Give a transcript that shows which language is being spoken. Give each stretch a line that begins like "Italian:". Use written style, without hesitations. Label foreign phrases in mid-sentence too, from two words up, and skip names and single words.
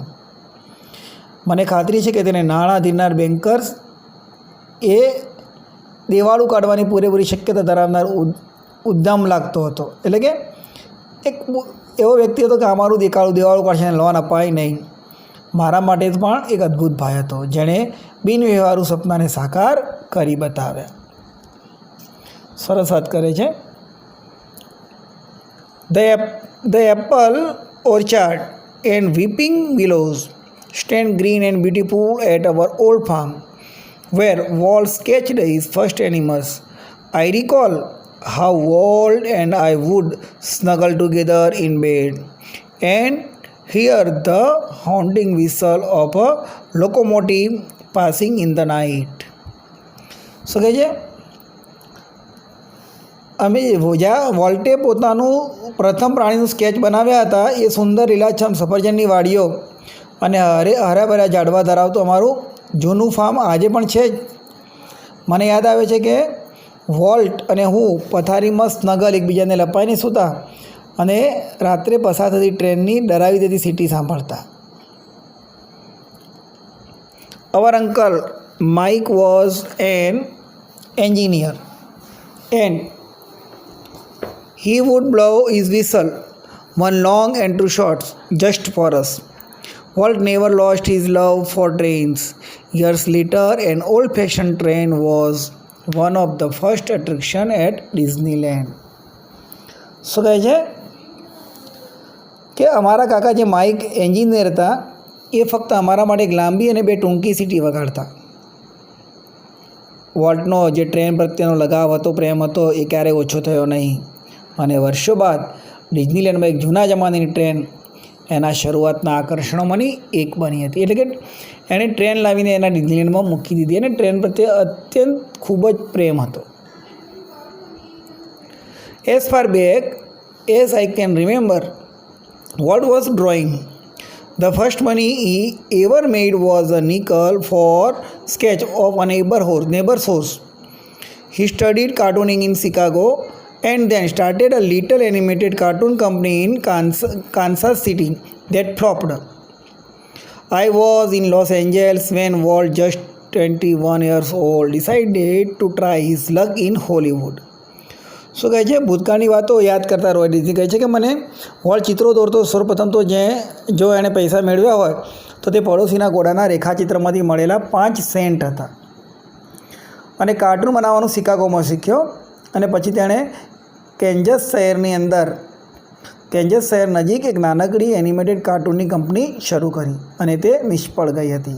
Gujarati: મને ખાતરી છે કે તેને નાણાં ધીરનાર બેન્કર્સ એ દેવાળું કાઢવાની પૂરેપૂરી શક્યતા ધરાવનાર ઉદ્દામ લાગતો હતો. એટલે કે એક એવો વ્યક્તિ હતો કે અમારું દેવાળું કાઢશે અને લોન અપાય નહીં. મારા માટે પણ એક અદ્ભુત ભાઈ હતો, જેણે બિનવ્યવહારુ સપનાને સાકાર કરી બતાવ્યા. સરસ વાત કરે છે.
English: The apple orchard and weeping willows stand green and beautiful at our old farm, where Walt sketched his first animals. I recall how Walt and I would snuggle together in bed and hear the haunting whistle of a locomotive passing in the night.
Gujarati: શું કહે છે? અમે જ્યાં વોલ્ટે પોતાનું પ્રથમ પ્રાણીનું સ્કેચ બનાવ્યા હતા, એ સુંદર લીલાછમ સફરજનની વાડીઓ અને હરાભર્યા ઝાડવા ધરાવતું અમારું જૂનું ફાર્મ આજે પણ છે જ. મને યાદ આવે છે કે વોલ્ટ અને હું પથારીમાં સ્નગલ એકબીજાને લપાઈને સૂતા અને રાત્રે પસાર થતી ટ્રેનની ડરાવી દેતી સીટી સાંભળતા.
English: Our uncle Mike was an engineer and he would blow his whistle, one long and two shots, just for us. Walt never lost his love for trains. Years later, an old-fashioned train was one of the first attractions at Disneyland.
Gujarati: શું કહે છે કે અમારા કાકા જે માઇક એન્જિનિયર હતા, એ ફક્ત અમારા માટે એક લાંબી અને બે ટૂંકી સીટી વગાડતા. વોલ્ટનો જે ટ્રેન પ્રત્યેનો લગાવ હતો, પ્રેમ હતો, એ ક્યારેય ઓછો થયો નહીં. અને વર્ષો બાદ ડિઝનીલેન્ડમાં એક જૂના જમાનાની ટ્રેન એના શરૂઆતના આકર્ષણોમાંની એક બની હતી. એટલે કે એણે ટ્રેન લાવીને એના ડિઝનીલેન્ડમાં મૂકી દીધી અને ટ્રેન પ્રત્યે અત્યંત ખૂબ જ પ્રેમ હતો.
English: As far back as I can remember, Walt was drawing. The first money he ever made was a nickel for sketch of a neighbor's house. He studied cartooning in Chicago and then started a little animated cartoon company in Kansas City that flopped. I was in Los Angeles when Walt, just 21 years old, decided to try his luck in Hollywood.
Gujarati: શું કહે છે? ભૂતકાળની વાતો યાદ કરતા રોય ડિઝની કહે છે કે મને વોલ્ટ ચિત્રો દોરતો સર્વપ્રથમ તો જો એણે પૈસા મેળવ્યા હોય તો તે પડોશીના ઘોડાના રેખાચિત્રમાંથી મળેલા 5 સેન્ટ હતા, અને કાર્ટૂન બનાવવાનું શિકાગોમાં શીખ્યો. અને પછી તેણે કેન્જસ શહેર નજીક એક નાનકડી એનિમેટેડ કાર્ટૂનની કંપની શરૂ કરી, અને તે નિષ્ફળ ગઈ હતી.